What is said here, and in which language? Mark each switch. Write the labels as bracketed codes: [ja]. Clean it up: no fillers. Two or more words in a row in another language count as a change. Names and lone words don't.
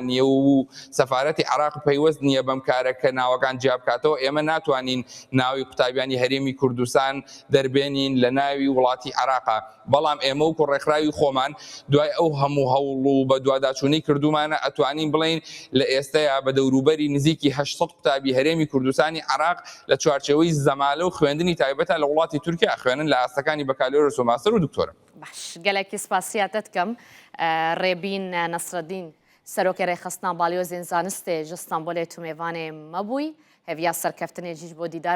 [ckb] نییە و سەفارەتی عراق پەیوەست نییە بەم کارەکە ناوەکان جیاب بکاتەوە ئێمە ناتوانین ناوی قوتابیانی هەرێمی کوردستان دەربێنین لە ناوی وڵاتی عراقا بەڵام ئێمە و کوڕێکخراوی خۆمان دوای ئەو هەموو هەوڵ و بە دوواداچوونەی کردومانە ئەتوانین بڵین لە ئێستەیە بە دەوروبەری نزیکی 800 قوتابی هەرێمی کوردستانی عراق لە چوارچێوەی زەمالە و خوێندنی تایبەتە لە وڵاتی تورکیا خوێنن لە ئاستەکانی بەکالۆریۆس و ماستەر و دکتۆرە. [ku] باش گەلێکی سپاسیاتت کەم ڕێبین نەسرەدین سەرۆکی ڕێخستنا بالیۆزên zanistê ji Stenbolê tu mêvanê me bûyî heviya serkeftinê jî ji bo dîdara